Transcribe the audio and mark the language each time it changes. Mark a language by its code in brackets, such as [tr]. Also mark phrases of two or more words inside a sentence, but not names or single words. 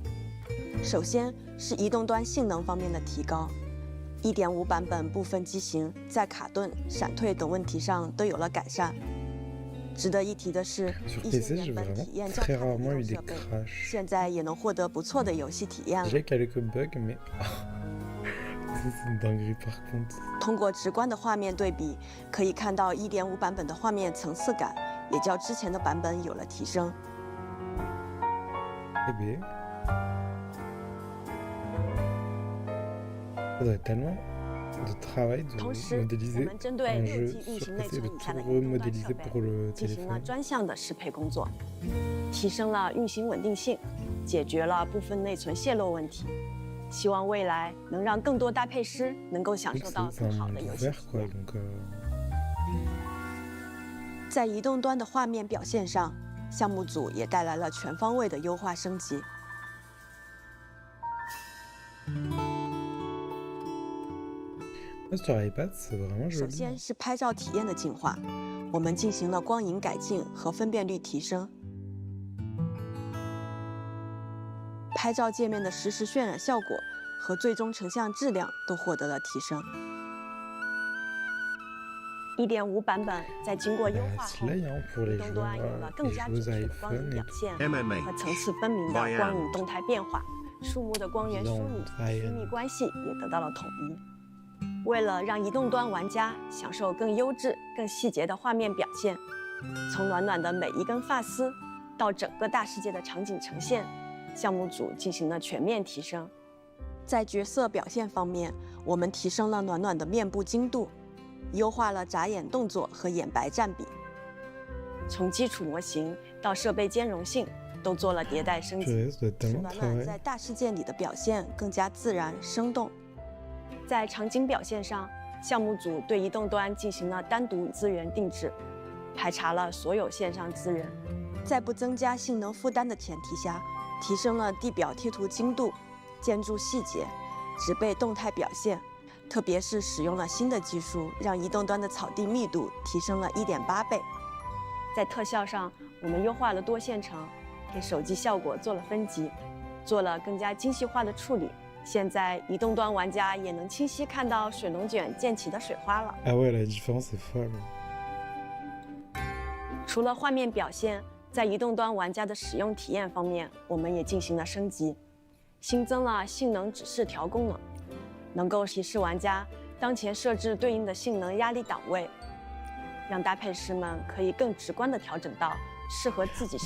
[zh] 首先是移动端性能方面的提高。1.5版本部分机型在卡顿、闪退等问题上都有了改善。值得一提的是， [fr] Sur [zh] 一些 [fr] PC, [zh] 原 [fr] j'ai [zh] 本 [fr] vraiment [zh] 体验较 [fr] très [zh] 差的 [fr] rarement [zh] 移 [fr] eu [zh] 动 [fr] des [zh] 设备， [fr] crashs. [zh] 现在也能获得不错的游戏体验了。 [fr] J'ai quelques bugs, mais. Ça, c'est une dinguerie par contre. [zh] 通过直观的画面对比，可以看到1.5版本的画面层次感也较之前的版本有了提升。 [fr] Eh ben. Ça doit être tellement de travail de [zh] 同时，我 [fr] modéliser [zh] 们针对 [fr] un [zh] 6 [fr] jeu [zh] G 运 [fr] sur [zh] 行内 [fr] PC [zh] 存 [fr] et de [zh] 以下的 [fr] tout [zh] 移动端设 [fr] remodéliser [zh] 备 [fr] pour le [zh] 进行了 [fr] téléphone. [zh] 专项的适配工作，提升了运行稳定性，解决了部分内存泄露问题。希望未来能让更多搭配师能够享 [fr] Donc [zh] 受到 [fr] c'est [zh] 更 [fr] un [zh] 好的 [fr] monde [zh] 游戏 [fr] ouvert [zh] 体 [fr] quoi, [zh] 验。 [fr] donc [zh] 在移动端的画面表现上，项目组也带来了全方位的优化升级。 [fr] sur iPad c'est vraiment [zh] 首 [fr] joli. [zh] 先是拍照体验的进化，我们进行了光影改进和分辨率提升。拍照界面的实时渲染效果和最终成像质量都获得了提升。1.5 版本在经过优 [fr] Bah, [zh] 化 [fr] c'est [zh] 后， [fr] là hein, pour [zh] 移 [fr] les [zh] 动 [fr] joueurs [zh] 端有了更 [fr] et [zh] 加 [fr] joueuses [zh] 准确的光影 [fr] iPhone [zh] 表 [fr] et [zh] 现 [fr] MMA [zh] 和层次分明的光影动态变化，树木的光源梳理、亲密关系也得到了统一。为了让移动端玩家享受更优质、更细节的画面表现，从暖暖的每一根发丝到整个大世界的场景呈现，项目组进行了全面提升。在角色表现方面，我们提升了暖暖的面部精度，优化了眨眼动作和眼白占比，从基础模型到设备兼容性都做了迭代升级， [fr] Purée, ça doit être [zh] 使 [fr] tellement [zh] 暖暖在 [fr] travail. [zh] 大世界里的表现更加自然生动。在场景表现上，项目组对移动端进行了单独资源定制，排查了所有线上资源，在不增加性能负担的前提下，提升了地表贴图精度、建筑细节、植被动态表现，特别是使用了新的技术，让移动端的草地密度提升了1.8倍。在特效上，我们优化了多线程，给手机效果做了分级，做了更加精细化的处理。现在移动端玩家也能清晰看到水龙卷溅起的水花了。 [fr] Ah ouais, la différence est folle. [zh] 除了画面表现，在移动端玩家的使用体验方面，我们也进行了升级，新增了性能指示条功能，能够提示玩家当前设置对应的性能压力档位，让搭配师们可以更直观地调整到适合自己设